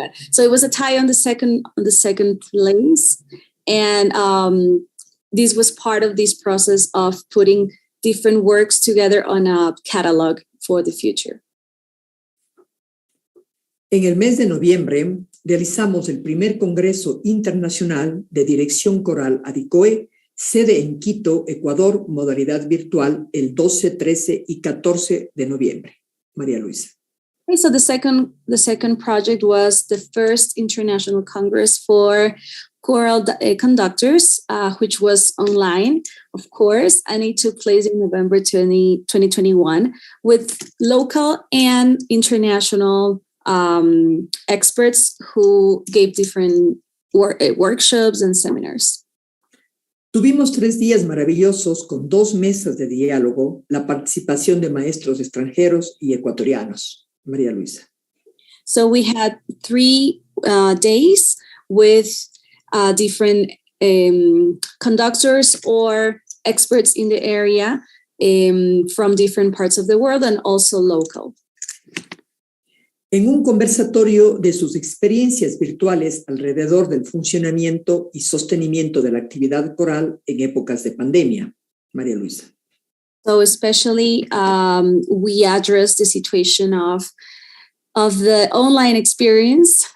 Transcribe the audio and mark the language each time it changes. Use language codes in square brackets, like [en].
[en] So it was a tie on the second place, and this was part of this process of putting different works together on a catalog for the future. [es] En el mes de noviembre realizamos el primer Congreso Internacional de Dirección Coral ADICOE, sede en Quito, Ecuador, modalidad virtual, el 12, 13 y 14 de noviembre. María Luisa. [en] Okay, so the second project was the first International Congress for Choral Conductors, which was online, of course, and it took place in November 2021 with local and international experts who gave different workshops and seminars. [es] Tuvimos 3 días maravillosos con 2 mesas de diálogo, la participación de maestros extranjeros y ecuatorianos. María Luisa. [en] So we had 3 days with different conductors or experts in the area from different parts of the world and also local. [es] En un conversatorio de sus experiencias virtuales alrededor del funcionamiento y sostenimiento de la actividad coral en épocas de pandemia. María Luisa. [en] So especially we addressed the situation of the online experience.